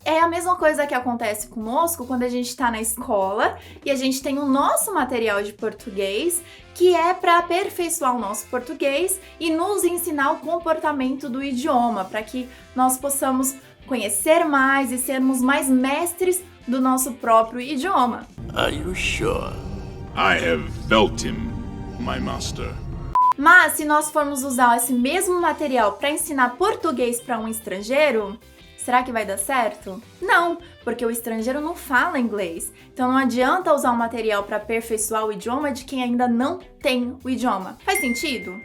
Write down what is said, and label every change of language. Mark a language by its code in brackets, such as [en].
[pt] É a mesma coisa que acontece conosco quando a gente está na escola e a gente tem o nosso material de português, que é para aperfeiçoar o nosso português e nos ensinar o comportamento do idioma, para que nós possamos conhecer mais e sermos mais mestres do nosso próprio idioma. [en] Are you sure? I have felt him, my master. [pt] Mas se nós formos usar esse mesmo material para ensinar português para um estrangeiro, será que vai dar certo? Não, porque o estrangeiro não fala inglês. Então não adianta usar um material para aperfeiçoar o idioma de quem ainda não tem o idioma. Faz sentido?